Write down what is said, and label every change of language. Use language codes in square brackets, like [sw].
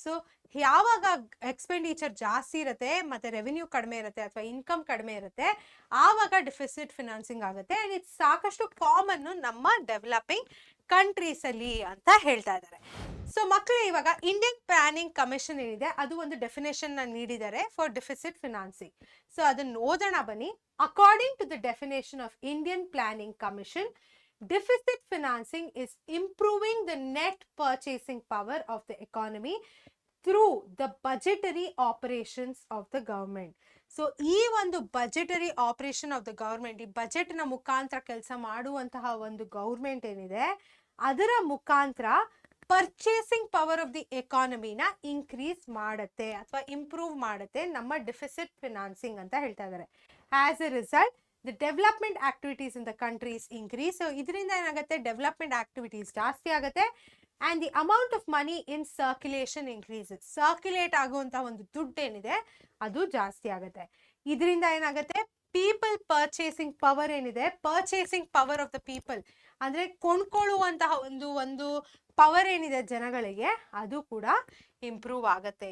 [kn] So ಯಾವಾಗ expenditure ಜಾಸ್ತಿ ಇರುತ್ತೆ ಮತ್ತೆ ರೆವೆನ್ಯೂ ಕಡಿಮೆ ಇರುತ್ತೆ ಅಥವಾ ಇನ್ಕಮ್ ಕಡಿಮೆ ಇರುತ್ತೆ ಆವಾಗ ಡೆಫಿಸಿಟ್ ಫಿನಾನ್ಸಿಂಗ್ ಆಗುತ್ತೆ. ಅಂಡ್ ಇದು ಸಾಕಷ್ಟು ಕಾಮನ್ ನಮ್ಮ ಡೆವಲಪಿಂಗ್ ಕಂಟ್ರೀಸ್ ಅಲ್ಲಿ ಅಂತ ಹೇಳ್ತಾ ಇದ್ದಾರೆ. ಸೊ ಮಕ್ಕಳು ಇವಾಗ ಇಂಡಿಯನ್ ಪ್ಲಾನಿಂಗ್ ಕಮಿಷನ್ ಏನಿದೆ ಅದು ಒಂದು ಡೆಫಿನೇಷನ್ ನೀಡಿದ್ದಾರೆ ಫಾರ್ ಡೆಫಿಸಿಟ್ ಫಿನಾನ್ಸಿಂಗ್. ಸೊ ಅದನ್ನ ಓದೋಣ ಬನ್ನಿ. According to the definition of Indian planning commission, [en] deficit financing is improving the net purchasing power of the economy through the budgetary operations of the government. [kn] So ಈ ಒಂದು [en] budgetary operation of the government, [kn] ಈ budget ನ ಮುಖಾಂತರ ಕೆಲಸ ಮಾಡುವಂತಹ ಒಂದು government ಏನಿದೆ ಅದರ ಮುಖಾಂತರ purchasing power of the ಎಕಾನಮಿನ increase ಮಾಡುತ್ತೆ ಅಥವಾ ಇಂಪ್ರೂವ್ ಮಾಡುತ್ತೆ ನಮ್ಮ ಡೆಫಿಸಿಟ್ ಫಿನಾನ್ಸಿಂಗ್ ಅಂತ ಹೇಳ್ತಾ ಇದ್ದಾರೆ. As A result [en] the development activities in the countries increase. [kn] So ಇದರಿಂದ ಏನಾಗುತ್ತೆ, ಡೆವಲಪ್ಮೆಂಟ್ ಆಕ್ಟಿವಿಟೀಸ್ ಜಾಸ್ತಿ ಆಗುತ್ತೆ. [en] and the amount of money in circulation increases. [kn] Circulate ಆಗುವಂತ ಒಂದು ದುಡ್ಡು ಏನಿದೆ ಅದು ಜಾಸ್ತಿ ಆಗುತ್ತೆ. ಇದರಿಂದ ಏನಾಗುತ್ತೆ, ಪೀಪಲ್ ಪರ್ಚೇಸಿಂಗ್ ಪವರ್ ಏನಿದೆ, purchasing power of the people ಅಂದ್ರೆ ಕೊಂಡ್ಕೊಳ್ಳುವಂತಹ ಒಂದು ಪವರ್ ಏನಿದೆ ಜನಗಳಿಗೆ ಅದು ಕೂಡ ಇಂಪ್ರೂವ್ ಆಗುತ್ತೆ.